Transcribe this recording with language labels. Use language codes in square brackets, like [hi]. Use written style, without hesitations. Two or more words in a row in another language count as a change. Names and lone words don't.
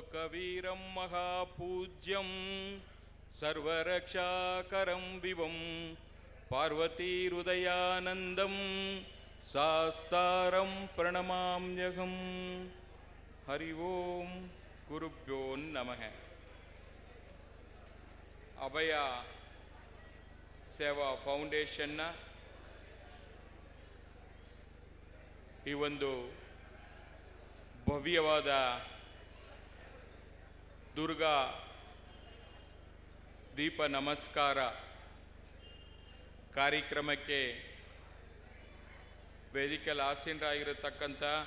[sa] वीरं महापूज्यं सर्वरक्षाकरं विवं पार्वतीहृदयानन्दं शास्तारं प्रणमाम्यहं। हरि ओं गुरुभ्यो नमः। [kn] ಅಭಯ ಸೇವಾ ಫೌಂಡೇಶನ್ನ ಈ ಒಂದು ಭವ್ಯವಾದ ದುರ್ಗಾ ದೀಪ ನಮಸ್ಕಾರ ಕಾರ್ಯಕ್ರಮಕ್ಕೆ ವೇದಿಕೆಯಲ್ಲಿ ಆಸೀನರಾಗಿರತಕ್ಕಂಥ